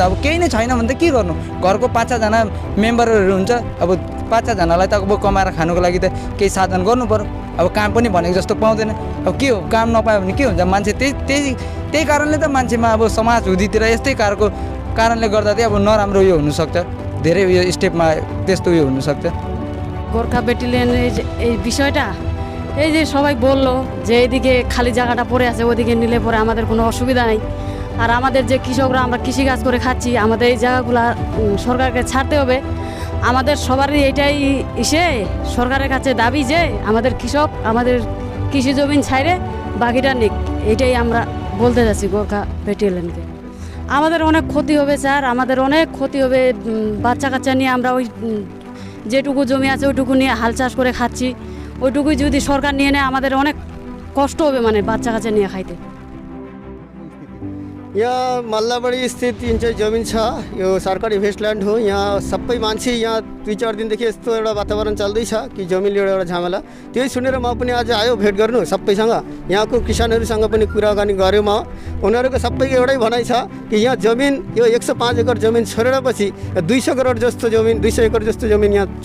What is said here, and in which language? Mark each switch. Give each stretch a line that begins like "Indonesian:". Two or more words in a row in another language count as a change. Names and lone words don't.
Nepali: अब केही नै छैन भने त के गर्नु, घरको 5-6 जना मेम्बरहरू हुन्छ, अब 5-6 जनालाई त अब कमाएर खानुको लागि त केही साधन गर्नु पर्यो। अब काम पनि भनेको जस्तो पाउँदैन, अब के हो, काम नपायो भने के हुन्छ, मान्छे त्यही कारणले त मान्छेमा अब समाज हुँदीतिर यस्तै कारणले गर्दा चाहिँ अब नराम्रो यो हुनसक्छ, धेरै यो स्टेपमा त्यस्तो यो हुनसक्छ।
Bangla: গোর্খা ব্যাটালিয়নের এই বিষয়টা এই যে সবাই বললো যে এইদিকে খালি জায়গাটা পড়ে আছে ওদিকে নিলে পরে আমাদের কোনো অসুবিধা নেই। আর আমাদের যে কৃষকরা আমরা কৃষিকাজ করে খাচ্ছি, আমাদের এই জায়গাগুলো সরকারকে ছাড়তে হবে। আমাদের সবারই এটাই সরকারের কাছে দাবি যে আমাদের কৃষক আমাদের কৃষি জমিন ছাইরে বাকিটা নিক, এটাই আমরা বলতে যাচ্ছি গোর্খা ব্যাটালিয়নকে। আমাদের অনেক ক্ষতি হবে স্যার, আমাদের অনেক ক্ষতি হবে। বাচ্চা কাচ্চা নিয়ে আমরা ওই যেটুকু জমি আছে ওইটুকু নিয়ে হাল চাষ করে খাচ্ছি, ওইটুকুই যদি সরকার নিয়ে নেয় আমাদের অনেক কষ্ট হবে, মানে বাচ্চা কাচ্চা নিয়ে খাইতে।
Nepali: यहाँ मल्लाबाडी स्थित जुन चाहिँ जमिन छ यो सरकारी भेस्टल्यान्ड हो। यहाँ सबै मान्छे यहाँ 2-4 दिनदेखि यस्तो एउटा वातावरण चल्दैछ कि जमिन लिएर एउटा झमेला। त्यही सुनेर म पनि आज आयो भेट गर्नु सबैसँग। यहाँको किसानहरूसँग पनि कुराकानी गरेँ म। उनीहरूको सबैको एउटै भनाइ छ कि यहाँ जमिन यो 105 एकड जमिन छोडेर पछि 200 करोड जस्तो जमिन 200 एकड जस्तो जमिन यहाँ छ।